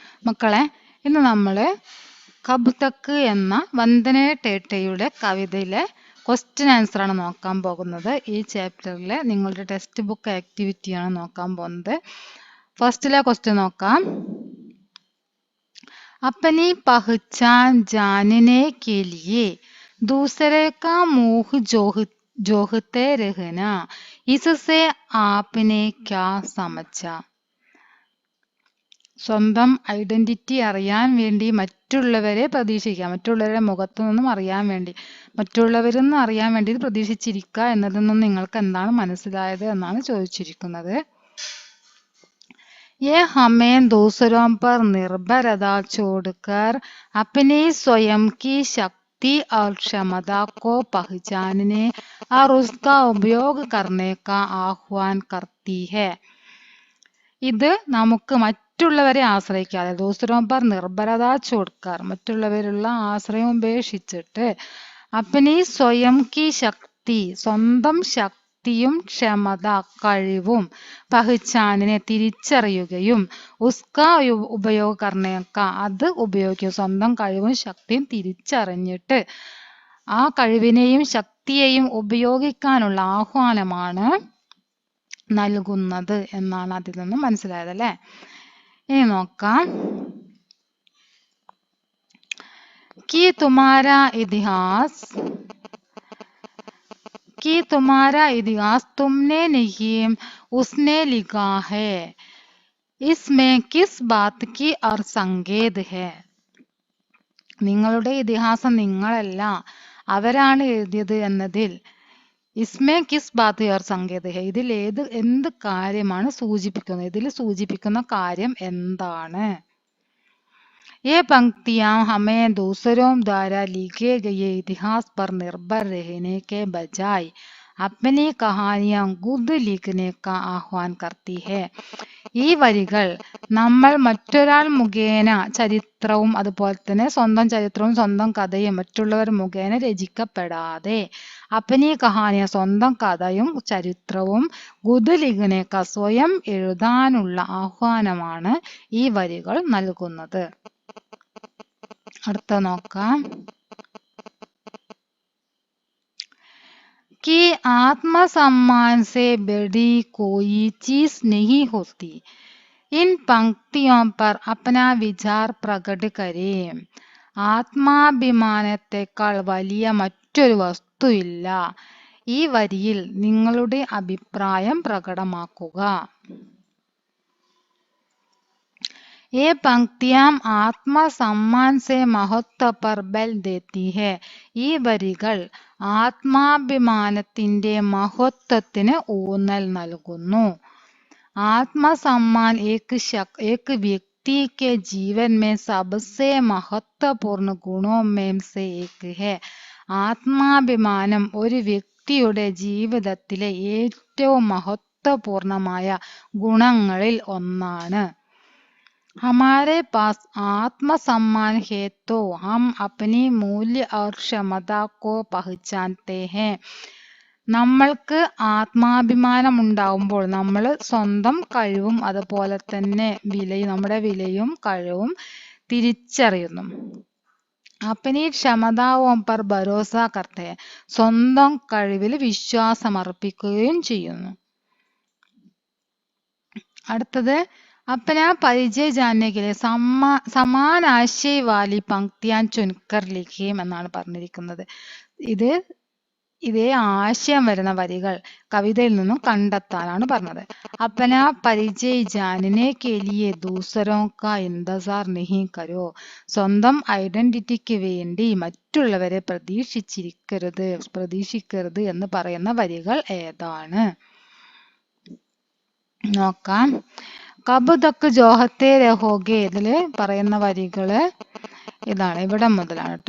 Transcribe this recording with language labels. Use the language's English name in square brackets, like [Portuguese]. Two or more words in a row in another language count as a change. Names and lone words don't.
[Malayalam] മക്കളെ, ഇന്ന് നമ്മൾ കബ് തക്ക് എന്ന വന്ദന ടേട്ടയുടെ കവിതയിലെ ക്വസ്റ്റ്യൻ ആൻസർ ആണ് നോക്കാൻ പോകുന്നത്. ഈ ചാപ്റ്ററിലെ നിങ്ങളുടെ ടെക്സ്റ്റ് ബുക്ക് ആക്ടിവിറ്റിയാണ് നോക്കാൻ പോകുന്നത്. ഫസ്റ്റിലെ ക്വസ്റ്റ്യൻ നോക്കാം. [Hindi] अपनी पहचान जानने के लिए दूसरे का मुंह जोहते रहना, इससे आपने क्या समझा? [Malayalam] സ്വന്തം ഐഡന്റിറ്റി അറിയാൻ വേണ്ടി മറ്റുള്ളവരെ പ്രതീക്ഷിക്കുക, മറ്റുള്ളവരുടെ മുഖത്തു നിന്നും അറിയാൻ വേണ്ടി, മറ്റുള്ളവരെന്ന് അറിയാൻ വേണ്ടി പ്രതീക്ഷിച്ചിരിക്കുക എന്നതിൽ നിന്നും നിങ്ങൾക്ക് എന്താണ് മനസ്സിലായത് എന്നാണ് ചോദിച്ചിരിക്കുന്നത്. [Hindi] ये हमें दूसरों पर निर्भरता छोड़कर अपनी स्वयं की शक्ति और क्षमता को पहचानने और उसका उपयोग करने का आह्वान करती है. [Malayalam] ഇത് നമുക്ക് മറ്റുള്ളവരെ ആശ്രയിക്കാതെ, [Hindi] दूसरों पर निर्भरता छोड़कर [Malayalam] മറ്റുള്ളവരുള്ള ആശ്രയം ഉപേക്ഷിച്ചിട്ട്, [Hindi] अपनी स्वयं की शक्ति [Malayalam] സ്വന്തം ശക്തിയും ക്ഷമത കഴിവും പഹചാനിനെ തിരിച്ചറിയുകയും [Hindi] उसका उपयोग करने का [Malayalam] അത് ഉപയോഗിക്കുക, സ്വന്തം കഴിവും ശക്തിയും തിരിച്ചറിഞ്ഞിട്ട് ആ കഴിവിനെയും ശക്തിയെയും ഉപയോഗിക്കാനുള്ള ആഹ്വാനമാണ് നൽകുന്നത് എന്നാണ് അതിൽ നിന്നും മനസ്സിലായത് അല്ലേ. ഇനി നോക്കാം. [Hindi] कि तुम्हारा इतिहास तुमने नहीं उसने लिखा है, इसमें किस बात की और संकेत है? [Malayalam] നിങ്ങളുടെ ഇതിഹാസം നിങ്ങളല്ല, അവരാണ് എഴുതിയത് എന്നതിൽ [Hindi] इसमें किस बात और संकेत है, [Malayalam] ഇതിൽ എന്ത് കാര്യമാണ് സൂചിപ്പിക്കുന്നത്, ഇതിൽ സൂചിപ്പിക്കുന്ന കാര്യം എന്താണ്? [Hindi] ये पंक्तियां हमें दूसरों द्वारा लिखे गए इतिहास पर निर्भर रहने के बजाय अपनी कहानियां खुद लिखने का आह्वान करती है. [Malayalam] ഈ വരികൾ നമ്മൾ മറ്റൊരാൾ മുഖേന ചരിത്രവും അതുപോലെ തന്നെ സ്വന്തം ചരിത്രവും സ്വന്തം കഥയും മറ്റുള്ളവർ മുഖേന രചിക്കപ്പെടാതെ [Hindi] अपनी कहानियां [Malayalam] സ്വന്തം കഥയും ചരിത്രവും [Hindi] खुद लिखने का [Malayalam] സ്വയം എഴുതാനുള്ള ആഹ്വാനമാണ് ഈ വരികൾ നൽകുന്നത്. അടുത്ത നോക്കാം. [Hindi] कि आत्मसम्मान से बड़ी कोई चीज नहीं होती, इन पंक्तियों पर अपना विचार प्रकट करें. [Malayalam] ആത്മാഭിമാനത്തെക്കാൾ വലിയ മറ്റൊരു വസ്തുവില്ല. ഈ വരിയിൽ നിങ്ങളുടെ അഭിപ്രായം പ്രകടമാക്കുക. [Hindi] ये पंक्तियां आत्मसम्मान से महत्व पर बल देती है. [Malayalam] ഈ വരികൾ ആത്മാഭിമാനത്തിന്റെ മഹത്വത്തിന് ഊന്നൽ നൽകുന്നു. [Hindi] आत्मसम्मान एक व्यक्ति के जीवन में सबसे महत्वपूर्ण गुणों में से एक है. [Malayalam] ആത്മാഭിമാനം ഒരു വ്യക്തിയുടെ ജീവിതത്തിലെ ഏറ്റവും മഹത്വപൂർണമായ ഗുണങ്ങളിൽ ഒന്നാണ്. [Hindi] हमारे पास आत्मसम्मान है तो हम अपनी मूल्य और क्षमता को पहचानते हैं. [Malayalam] നമ്മൾക്ക് ആത്മാഭിമാനം ഉണ്ടാവുമ്പോൾ നമ്മൾ സ്വന്തം കഴിവും അതുപോലെ തന്നെ നമ്മുടെ വിലയും കഴിവും തിരിച്ചറിയുന്നു. [Hindi] अपनी क्षमताओं पर भरोसा करते हैं, [Malayalam] സ്വന്തം കഴിവിൽ വിശ്വാസം അർപ്പിക്കുകയും ചെയ്യുന്നു. അടുത്തത് [Hindi] अपना परिचय जानने के लिए समान आशय वाली पंक्तियां चुनकर लिखिए [Malayalam] എന്നാണ് പറഞ്ഞിരിക്കുന്നത്. ഇതേ ആശയം വരുന്ന വരികൾ കവിതയിൽ നിന്നും കണ്ടെത്താനാണ് പറഞ്ഞത്. [Hindi] अपना परिचय जानने के लिए दूसरों का इंतजार नहीं करो, [Malayalam] സ്വന്തം ഐഡന്റിറ്റിക്ക് വേണ്ടി മറ്റുള്ളവരെ പ്രതീക്ഷിക്കരുത് എന്ന് പറയുന്ന വരികൾ ഏതാണ് നോക്കാം. [Hindi] कब तक जोहते रहोगे, [Malayalam] ഇതില് പറയുന്ന വരികള് ഇതാണ്, ഇവിടെ മുതലാണ് കേട്ടോ.